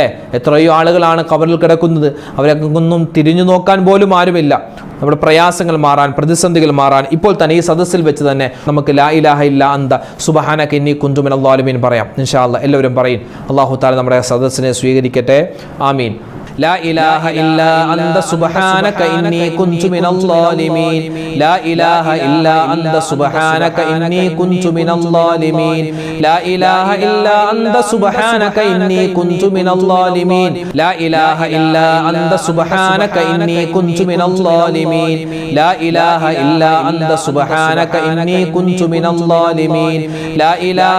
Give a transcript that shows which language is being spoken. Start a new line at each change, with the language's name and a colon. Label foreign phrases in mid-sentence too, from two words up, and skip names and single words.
Malayalam: എത്രയോ ആളുകളാണ് ഖബറിൽ കിടക്കുന്നത്, അവരൊന്നും തിരിഞ്ഞു നോക്കാൻ പോലും ആരുമില്ല. നമ്മുടെ പ്രയാസങ്ങൾ മാറാൻ, പ്രതിസന്ധികൾ മാറാൻ ഇപ്പോൾ തന്നെ ഈ സദസ്സിൽ വെച്ച് തന്നെ നമുക്ക്
Arabic: لا إله إلا أنت سبحانك إني كنت من الظالمين
Malayalam: പറയാം.
Arabic: إن شاء الله
Malayalam: എല്ലാവരും പറയും.
Arabic: الله تعالى
Malayalam: നമ്മുടെ സദസ്സിനെ സ്വീകരിക്കട്ടെ. ആമീൻ.
Arabic: لا إله إلا أنت سبحانك إني كنت من الظالمين لا إله إلا أنت سبحانك إني كنت من الظالمين لا إله إلا أنت سبحانك إني كنت من الظالمين لا إله إلا أنت سبحانك إني كنت من الظالمين لا إله إلا أنت سبحانك إني كنت من الظالمين لا إله